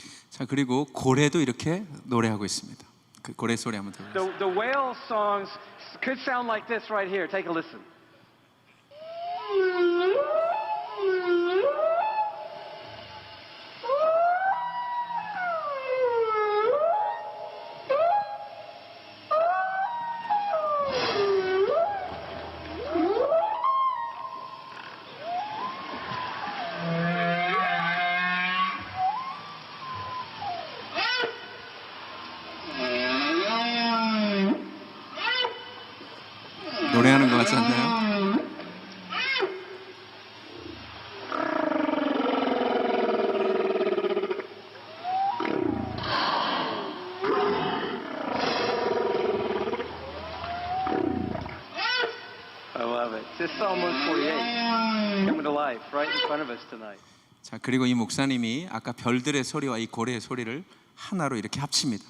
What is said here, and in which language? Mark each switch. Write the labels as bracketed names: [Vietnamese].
[Korean] 자, 그리고 고래도 이렇게 노래하고 있습니다. 그 고래 소리 한번 들어보세요. [English] The whale songs could sound like this right here. Take a listen. [Korean] 노래하는 것 같지 않나요? [English] I love it. This is Psalm 148 coming to life right in front of us tonight. [Korean] 자, 그리고 이 목사님이 아까 별들의 소리와 이 고래의 소리를 하나로 이렇게 합칩니다.